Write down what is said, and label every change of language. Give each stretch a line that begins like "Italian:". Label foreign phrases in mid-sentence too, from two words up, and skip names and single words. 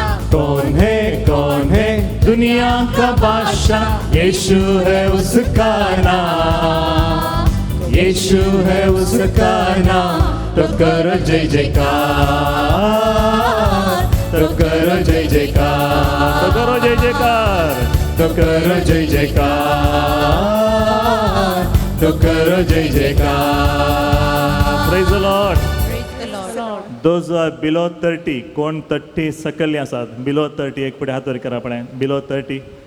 Hindi: कौन है दुनिया का बादशाह यीशु है उसका नाम यीशु है उसका नाम तो करो जय जयकार तो करो जय जयकार तो करो जय जयकार तो करो जय जयकार तो करो जय जयकार
English: Praise the Lord Praise the Lord. those are below 30
Konkani: कोण 30 सकल्ले आसात बिलो 30 एक पुढे हात वर करा आपण बिलो 30